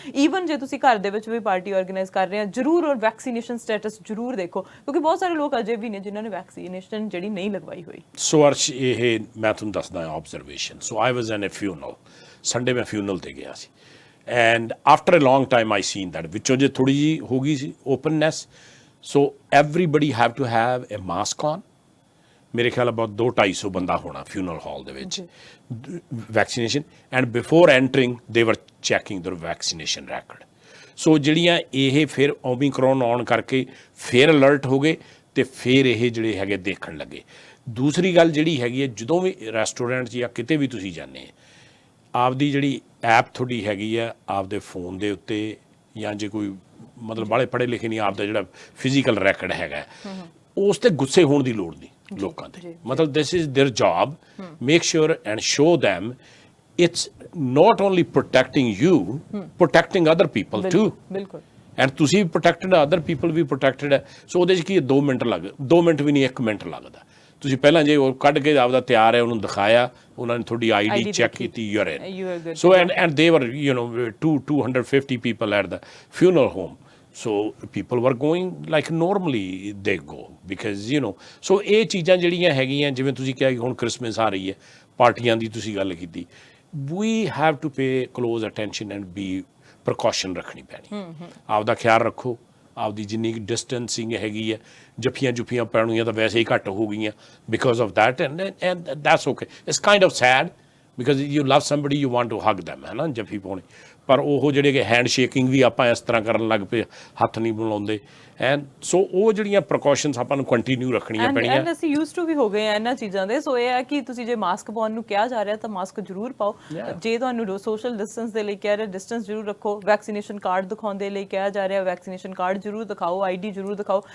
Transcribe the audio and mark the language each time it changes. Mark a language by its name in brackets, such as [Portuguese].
[Punjabi] Even ਜੇ ਤੁਸੀਂ ਘਰ ਦੇ ਵਿੱਚ ਵੀ ਪਾਰਟੀ ਆਰਗੇਨਾਈਜ਼ ਕਰ ਰਹੇ ਆ, ਜ਼ਰੂਰ ਔਰ ਵੈਕਸੀਨੇਸ਼ਨ ਸਟੇਟਸ ਜ਼ਰੂਰ ਦੇਖੋ, ਕਿਉਂਕਿ ਬਹੁਤ ਸਾਰੇ ਲੋਕ ਅਜੇ ਵੀ ਨੇ ਜਿਨ੍ਹਾਂ ਨੇ ਵੈਕਸੀਨੇਸ਼ਨ ਜਿਹੜੀ ਨਹੀਂ ਲਗਵਾਈ ਹੋਈ। ਸੋ ਅਰਸ਼, ਇਹ ਮੈਂ ਤੁਹਾਨੂੰ ਦੱਸਦਾ ਆਬਜ਼ਰਵੇਸ਼ਨ। [English] so I was an uh funeral, [Punjabi] ਸੰਡੇ ਮੈਂ ਫਿਊਨਲ ਤੇ ਗਿਆ ਸੀ, [English] and after a long time I seen that [Punjabi] ਵਿੱਚੋਂ ਜੇ ਥੋੜੀ ਜਿਹੀ ਹੋ ਗਈ ਸੀ openness. [English] So everybody have to have a mask on. [Punjabi] ਮੇਰੇ ਖਿਆਲ about 200-250 ਬੰਦਾ ਹੋਣਾ ਫਿਊਨਲ ਹਾਲ ਦੇ ਵਿੱਚ ਵੈਕਸੀਨੇਸ਼ਨ, [English] And before entering they were checking their vaccination record. [Punjabi] ਸੋ ਜਿਹੜੀਆਂ ਇਹ ਫਿਰ ਓਮੀਕਰੋਨ ਆਉਣ ਕਰਕੇ ਫਿਰ ਅਲਰਟ ਹੋ ਗਏ ਤੇ ਫਿਰ ਇਹ ਜਿਹੜੇ ਹੈਗੇ ਦੇਖਣ ਲੱਗੇ। ਦੂਸਰੀ ਗੱਲ ਜਿਹੜੀ ਹੈਗੀ ਹੈ, ਜਦੋਂ ਵੀ ਰੈਸਟੋਰੈਂਟ 'ਚ ਜਾਂ ਕਿਤੇ ਵੀ ਤੁਸੀਂ ਜਾਂਦੇ ਆਪਦੀ ਜਿਹੜੀ ਐਪ ਤੁਹਾਡੀ ਹੈਗੀ ਆ ਆਪਦੇ ਫੋਨ ਦੇ ਉੱਤੇ, ਜਾਂ ਜੇ ਕੋਈ ਮਤਲਬ ਬਾਹਲੇ ਪੜ੍ਹੇ ਲਿਖੇ ਨਹੀਂ, ਆਪਦਾ ਜਿਹੜਾ ਫਿਜ਼ੀਕਲ ਰੈਕਡ ਹੈਗਾ ਉਸ ਤੇ ਗੁੱਸੇ ਹੋਣ ਦੀ ਲੋੜ ਨਹੀਂ ਲੋਕਾਂ ਤੇ। [English] ਮਤਲਬ this is their job, make sure and show them it's not only protecting you, protecting other people too. [Punjabi] ਬਿਲਕੁਲ ਐਂਡ ਤੁਸੀਂ ਪ੍ਰੋਟੈਕਟਡ, [English] other people [Punjabi] ਵੀ ਪ੍ਰੋਟੈਕਟਡ ਹੈ। ਸੋ ਉਹਦੇ 'ਚ ਕੀ 2 ਮਿੰਟ 2 ਮਿੰਟ ਵੀ ਨਹੀਂ, 1 ਮਿੰਟ ਲੱਗਦਾ। ਤੁਸੀਂ ਪਹਿਲਾਂ ਜੇ ਉਹ ਕੱਢ ਕੇ ਆਪਦਾ ਤਿਆਰ ਹੈ ਉਹਨੂੰ ਦਿਖਾਇਆ, ਉਹਨਾਂ ਨੇ ਤੁਹਾਡੀ ਆਈਡੀ ਚੈੱਕ ਕੀਤੀ, [English] You are in. So and they were 250 people at the funeral home. So people were going like normally they go because so [Punjabi] ਇਹ ਚੀਜ਼ਾਂ ਜਿਹੜੀਆਂ ਹੈਗੀਆਂ, ਜਿਵੇਂ ਤੁਸੀਂ ਕਿਹਾ ਕਿ ਹੁਣ ਕ੍ਰਿਸਮਸ ਆ ਰਹੀ ਹੈ, ਪਾਰਟੀਆਂ ਦੀ ਤੁਸੀਂ ਗੱਲ ਕੀਤੀ, [English] we have to pay close attention and be precaution [Punjabi] ਰੱਖਣੀ ਪੈਣੀ। ਆਪਦਾ ਖਿਆਲ ਰੱਖੋ, ਆਪਦੀ ਜਿੰਨੀ ਡਿਸਟੈਂਸਿੰਗ ਹੈਗੀ ਹੈ, ਜੱਫੀਆਂ ਪੈਣੀਆਂ ਤਾਂ ਵੈਸੇ ਹੀ ਘੱਟ ਹੋ ਗਈਆਂ [English] because of that and that's okay। It's kind of sad because you love somebody, you want to hug them, [Punjabi] ਹੈ ਨਾ, ਜੱਫੀ ਪਾਉਣੀ। ਪਰ ਉਹ ਜਿਹੜੇ ਕਿ ਹੈਂਡ ਸ਼ੇਕਿੰਗ ਵੀ ਆਪਾਂ ਇਸ ਤਰ੍ਹਾਂ ਕਰਨ ਲੱਗ ਪਏ, ਹੱਥ ਨਹੀਂ ਮਿਲਾਉਂਦੇ। ਐਂਡ ਸੋ ਉਹ ਜਿਹੜੀਆਂ ਪ੍ਰੀਕਾਸ਼ਨਸ ਆਪਾਂ ਨੂੰ ਕੰਟੀਨਿਊ ਰੱਖਣੀਆਂ ਪੈਣੀਆਂ। ਐਂਡ ਅਸੀਂ ਯੂਜ਼ਡ ਟੂ ਵੀ ਹੋ ਗਏ ਆ ਇਹਨਾਂ ਚੀਜ਼ਾਂ ਦੇ। ਸੋ ਇਹ ਹੈ ਕਿ ਤੁਸੀਂ ਜੇ ਮਾਸਕ ਪਾਉਣ ਨੂੰ ਕਿਹਾ ਜਾ ਰਿਹਾ ਤਾਂ ਮਾਸਕ ਜ਼ਰੂਰ ਪਾਓ। ਜੇ ਤੁਹਾਨੂੰ ਸੋਸ਼ਲ ਡਿਸਟੈਂਸ ਦੇ ਲਈ ਕਹਿ ਰਿਹਾ, ਡਿਸਟੈਂਸ ਜ਼ਰੂਰ ਰੱਖੋ। ਵੈਕਸੀਨੇਸ਼ਨ ਕਾਰਡ ਦਿਖਾਉਣ ਦੇ ਲਈ ਕਿਹਾ ਜਾ ਰਿਹਾ, ਵੈਕਸੀਨੇਸ਼ਨ ਕਾਰਡ ਜ਼ਰੂਰ ਦਿਖਾਓ, ਆਈਡੀ ਜ਼ਰੂਰ ਦਿਖਾਓ।